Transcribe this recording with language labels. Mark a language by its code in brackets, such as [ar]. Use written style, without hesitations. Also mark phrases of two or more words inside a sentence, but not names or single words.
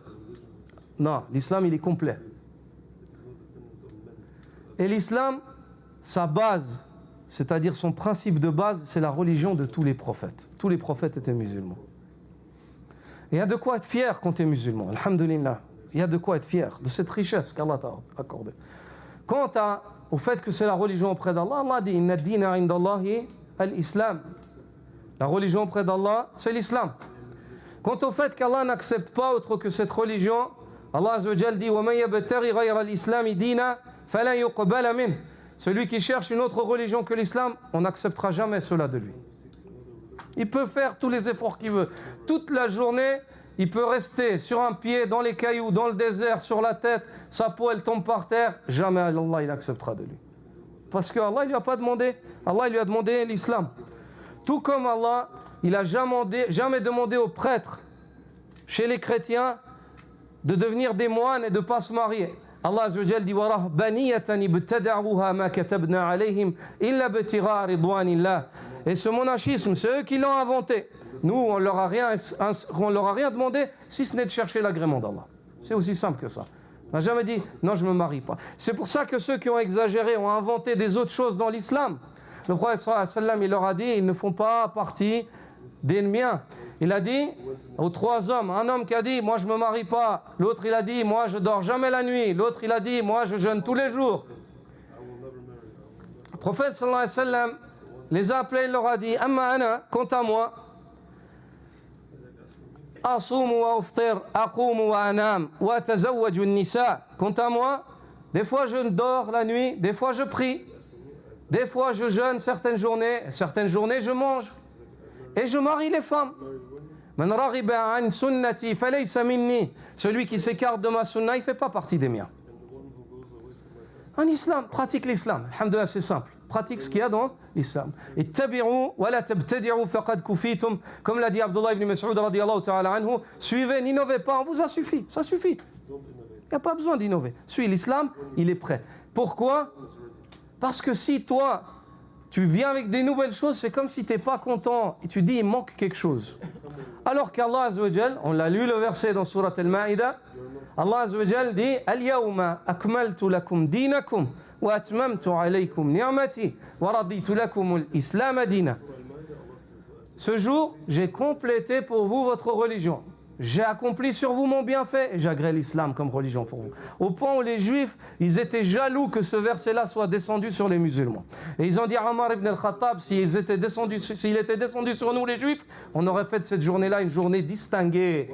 [fr] Non, l'islam il est complet. Et l'islam, sa base, c'est-à-dire son principe de base, c'est la religion de tous les prophètes. Tous les prophètes étaient musulmans. Et il y a de quoi être fier quand tu es musulman, alhamdulillah. Il y a de quoi être fier de cette richesse qu'Allah t'a accordée. Quant au fait que c'est la religion auprès d'Allah, Allah dit [ar] إن الدين عند الله الإسلام. [fr] La religion auprès d'Allah, c'est l'islam. Quant au fait qu'Allah n'accepte pas autre que cette religion, [ar] الله عز وجل dit ومن يبتغ غير الإسلام دينا فلن يقبل من. [fr] Celui qui cherche une autre religion que l'islam, on n'acceptera jamais cela de lui. Il peut faire tous les efforts qu'il veut. Toute la journée, il peut rester sur un pied, dans les cailloux, dans le désert, sur la tête, sa peau elle tombe par terre, jamais Allah il acceptera de lui. Parce que Allah il lui a pas demandé, Allah il lui a demandé l'islam. Tout comme Allah, il n'a jamais demandé aux prêtres, chez les chrétiens, de devenir des moines et de ne pas se marier. [ar] الله عز وجل dit وَرَهْبَانِيَّةً ابْتَدَعُوهَا مَا كَتَبْنَا عَلَيْهِمْ إِلَّا ابْتِغَاءَ رِضْوَانِ اللَّهِ. [fr] Et ce monachisme, c'est eux qui l'ont inventé. Nous, on leur a rien demandé si ce n'est de chercher l'agrément d'Allah. C'est aussi simple que ça. On n'a jamais dit non, je ne me marie pas. C'est pour ça que ceux qui ont exagéré ont inventé des autres choses dans l'islam. Le prophète [ar] صلى الله عليه وسلم, [fr] il leur a dit ils ne font pas partie des miens. Il a dit aux trois hommes, un homme qui a dit moi je ne me marie pas, l'autre il a dit moi je dors jamais la nuit, l'autre il a dit moi je jeûne tous les jours. Le prophète [ar] صلى الله عليه وسلم [fr] les a appelés, il leur a dit [ar] أما أنا, [fr] quant à moi, [ar] أصوم وأفطر، أقوم وأنام وتزوج النساء. [fr] Quant à moi, des fois je dors la nuit, des fois je prie, des fois je jeûne certaines journées je mange et je marie les femmes. [ar] من رغب عن سنتي فليس مني. [fr] Celui qui s'écarte de ma sunna, il ne fait pas partie des miens. En islam, pratique l'islam. Alhamdulillah, c'est simple. Pratique ce qu'il y a dans l'islam. [ar] اتبعوا ولا تبتدعوا فقد كفيتم. [fr] Comme l'a dit Abdullah ibn Mas'ud [ar] رضي الله تعالى عنه, [fr] suivez, n'innovez pas, on vous a suffi. Ça suffit. Il n'y a pas besoin d'innover. Suis l'islam, il est prêt. Pourquoi? Parce que si toi, tu viens avec des nouvelles choses, c'est comme si tu n'es pas content et tu dis il manque quelque chose. [ar] Alors qu'Allah عز وجل, [fr] on l'a lu le verset dans Surat Al-Ma'ida, [ar] الله عز وجل dit اليوم أكملت لكم دينكم وأتممت عليكم نعمتي ورضيت لكم الإسلام دينا. [fr] Ce jour, j'ai complété pour vous votre religion. J'ai accompli sur vous mon bienfait et j'agrée l'islam comme religion pour vous. Au point où les juifs, ils étaient jaloux que ce verset-là soit descendu sur les musulmans. Et ils ont dit à Omar ibn al-Khattab, s'il était descendu sur nous les juifs, on aurait fait de cette journée-là une journée distinguée.